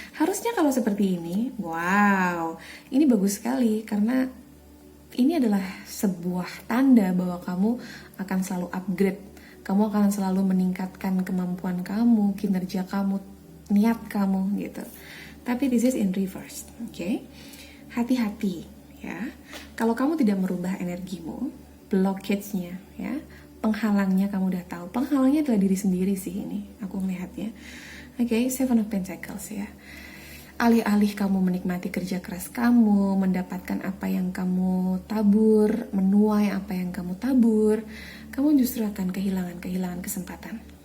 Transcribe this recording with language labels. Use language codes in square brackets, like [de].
[id] Harusnya kalau seperti ini, wow, ini bagus sekali karena ini adalah sebuah tanda bahwa kamu akan selalu upgrade. Kamu akan selalu meningkatkan kemampuan kamu, kinerja kamu, niat kamu gitu. Tapi [en] this is in reverse, oke? [id] Hati-hati ya. Kalau kamu tidak merubah energimu, blockage-nya ya, penghalangnya kamu udah tahu. Penghalangnya adalah diri sendiri sih ini, aku melihatnya. Oke, Seven of Pentacles ya. Alih-alih kamu menikmati kerja keras kamu, mendapatkan apa yang kamu tabur, menuai apa yang kamu tabur, kamu justru akan kehilangan kesempatan.